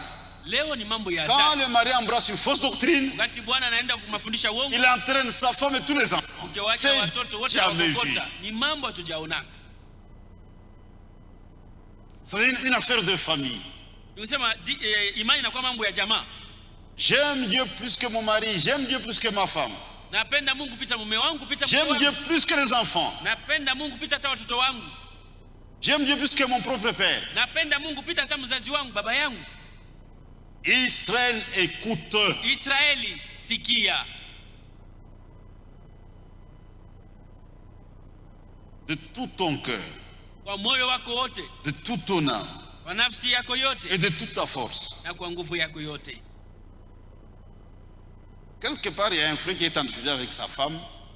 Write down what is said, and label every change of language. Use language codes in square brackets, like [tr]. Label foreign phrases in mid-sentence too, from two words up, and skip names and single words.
[fr] Quand le mari embrasse une fausse doctrine, il entraîne sa femme et tous les enfants. C'est jamais vu. C'est une affaire de famille. J'aime Dieu plus que mon mari, j'aime Dieu plus que ma femme. [sw] Napenda Mungu kupita mume wangu, kupita mke [fr] J'aime [sw] wangu. [fr] Dieu plus que les enfants. [sw] Napenda Mungu kupita hata watoto wangu. [fr] J'aime Dieu plus que mon propre père. [sw] Napenda Mungu kupita hata mzazi wangu, baba yangu. [fr] Israël, écoute. [sw] Israeli, sikia. [fr] De tout ton cœur, [sw] Kwa moyo wako wote, [fr] de toute ton âme [sw] kwa nafsi yako yote, [fr] et de toute ta force. [sw] na kwa nguvu yako yote. [fr] Quelque part, il y a un frère qui est en difficulté avec sa femme.